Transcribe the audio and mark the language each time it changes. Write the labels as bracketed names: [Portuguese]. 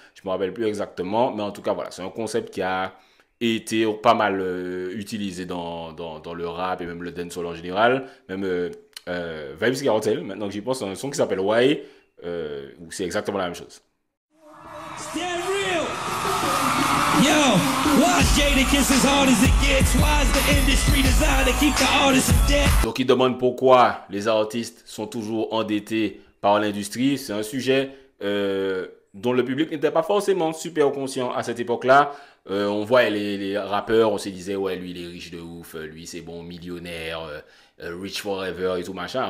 [French] Je me rappelle plus exactement, mais en tout cas, voilà, c'est un concept qui a été pas mal utilisé dans le rap et même le dancehall en général. Même Vybz Kartel, maintenant que j'y pense, c'est un son qui s'appelle Why, où c'est exactement la même chose. [English] Stand real. Yo, why is Jadakiss as hard as it gets? Why is the industry designed to keep the artists in debt? [French] Donc il demande pourquoi les artistes sont toujours endettés par l'industrie. C'est un sujet dont le public n'était pas forcément super conscient à cette époque-là. On voit les rappeurs, on se disait ouais lui il est riche de ouf, lui c'est bon millionnaire, [English] rich forever [French] et tout machin.